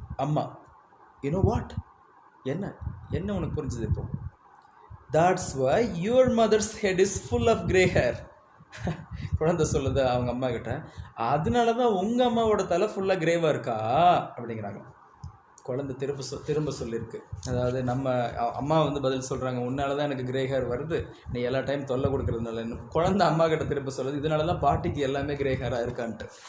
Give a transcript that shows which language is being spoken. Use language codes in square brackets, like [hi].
[ta] அம்மா, [en] you know what, [ta] என்ன உனக்கு புரிஞ்சுது இப்போ? [en] That's why your mother's head is full of grey hair. [ta] குழந்தை சொல்லுது அவங்க அம்மா கிட்ட, அதனால தான் உங்கள் அம்மாவோட தலை ஃபுல்லாக கிரேவாக இருக்கா அப்படிங்கிறாங்க. குழந்தை திரும்ப சொல்லியிருக்கு. அதாவது நம்ம அம்மா வந்து பதில் சொல்கிறாங்க, உன்னால தான் எனக்கு கிரே ஹேர் வருது, நீ எல்லா டைம் தொல்லை கொடுக்குறதுனால. குழந்தை அம்மா கிட்ட திரும்ப சொல்லுது, இதனால தான் பாட்டிக்கு எல்லாமே கிரே ஹேராக இருக்கான்ட்டு.